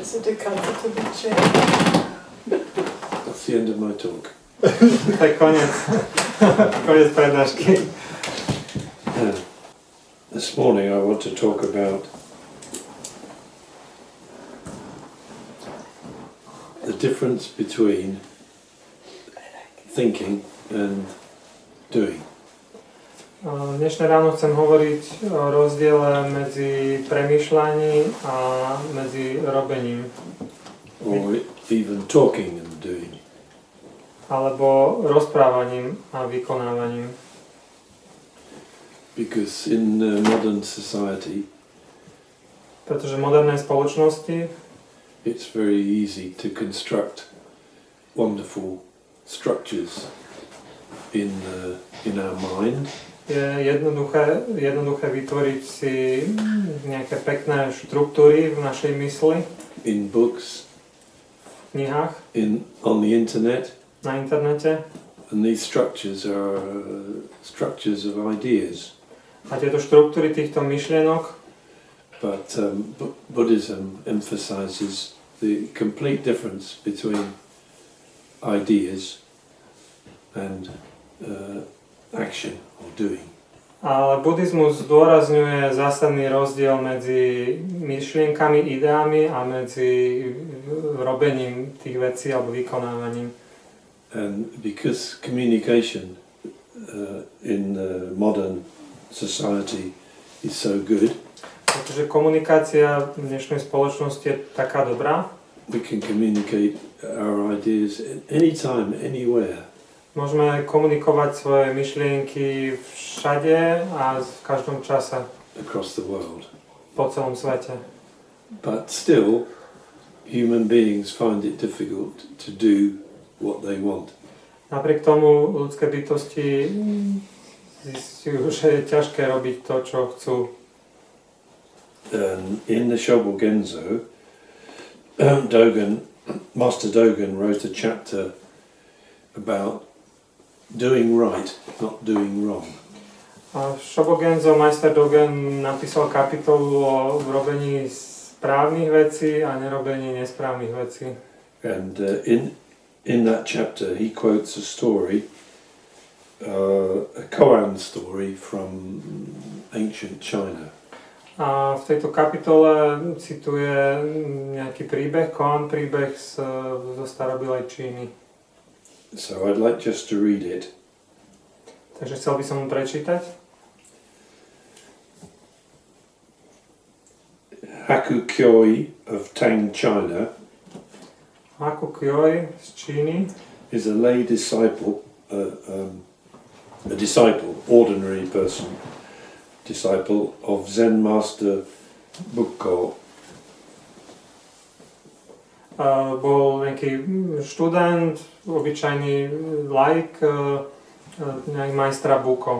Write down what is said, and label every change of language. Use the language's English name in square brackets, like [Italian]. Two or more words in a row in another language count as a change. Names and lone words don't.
[English] to cut it to the chair. That's the end of my talk. [Slovak] To je koniec. Koniec prednášky. [English] This morning I want to talk about the difference between thinking and doing. [Slovak] Dnešné ráno chcem hovoriť o rozdiele medzi premýšľaním a medzi robením. [English] Or even talking and doing. [Slovak] Alebo rozprávaním a vykonávaním. [English] Because in modern society, [Slovak] pretože v modernej spoločnosti [English] it's very easy to construct wonderful structures in our mind. [Slovak] Je jednoduché vytvoriť si nejaké pekné štruktúry v našej mysli. [English] In books. [Slovak] V knihách. [English] On the internet. [Slovak] Na internete. [English] And these structures are structures of ideas. [Slovak] A tieto štruktúry týchto myšlienok. [English] But Buddhism emphasizes the complete difference between ideas and action or doing. [Slovak] Ale buddhizmus zdôrazňuje zásadný rozdiel medzi myšlienkami, ideami a medzi robením tých vecí alebo vykonávaním. [English] And because communication in modern society is so good, [Slovak] pretože komunikácia v dnešnej spoločnosti je taká dobrá, [English] we can communicate our ideas anytime, anywhere. [Slovak] Môžeme komunikovať svoje myšlienky všade a v každom čase. [English] Across the world. [Slovak] Po celom svete. [English] But still, human beings find it difficult to do what they want. [Slovak] Napriek tomu ľudské bytosti zistujú, že je ťažké robiť to, čo chcú. [English] In the Shobogenzo, Master Dogen wrote a chapter about doing right, not doing wrong. [Slovak] A v Shobogenzo Majster Dogen napísal kapitolu o robení správnych vecí a nerobení nesprávnych vecí. [English] And in that chapter he quotes a story, a koan story from ancient China. [Slovak] A v tejto kapitole cituje nejaký príbeh, koan príbeh zo starobilej Číny. [English] So I'd like just to read it. [Slovak] Takže chcel by som mu prečítať. [English] Haku Kyoi of Tang, China. [Slovak] Haku Kyoi z Číny [English] is a lay disciple, a disciple, ordinary person, disciple of Zen Master Bukko. [Slovak] Bol nejaký študent, obyčajný laik, majstra Bukko.